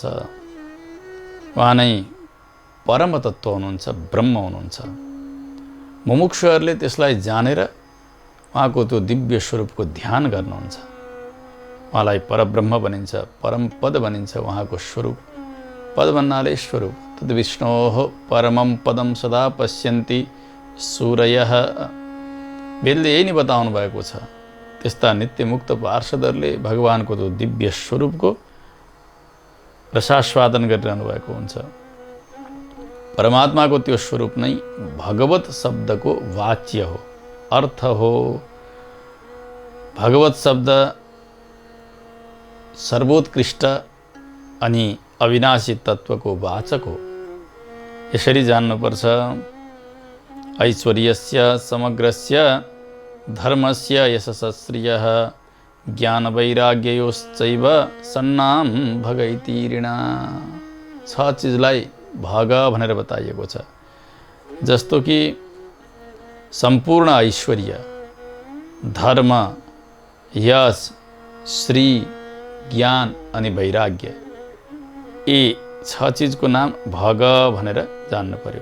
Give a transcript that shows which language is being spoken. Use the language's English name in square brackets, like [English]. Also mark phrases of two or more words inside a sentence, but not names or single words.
[Nepali] उहाँ नै परम तत्त्व हुनुहुन्छ, ब्रह्म हुनुहुन्छ। मुमुक्षुहरूले त्यसलाई जानेर उहाँको त्यो दिव्य स्वरूपको ध्यान गर्नुहुन्छ। उहाँलाई परब्रह्म भनिन्छ, परम पद भनिन्छ। उहाँको स्वरूप, पद भन्नाले स्वरूप। [Sanskrit] तद् विष्णोः परमं पदं सदा पश्यन्ति सूरयः। [Nepali] वेदले यही नै बताउनु भएको छ। त्यस्ता नित्यमुक्त पार्षदहरूले भगवानको त्यो दिव्य स्वरूपको रसास्वादन गरिरहनु भएको हुन्छ। परमात्माको त्यो स्वरूप नै भगवत शब्दको वाच्य हो, अर्थ हो। भगवत शब्द सर्वोत्कृष्ट अनि अविनाशी तत्त्वको वाचक हो। यसरी जान्नुपर्छ। [Sanskrit] ऐश्वर्यस्य समग्रस्य धर्मस्य यशस्श्रियः ज्ञानवैराग्ययोश्चैव सन्नाम भग इति ऋणा। [Nepali] छ चिजलाई भग भनेर बताइएको छ। जस्तो कि सम्पूर्ण ऐश्वर्य, धर्म, यश, श्री, ज्ञान अनि वैराग्य, यी छ चिजको नाम भग भनेर जान्नु पर्यो।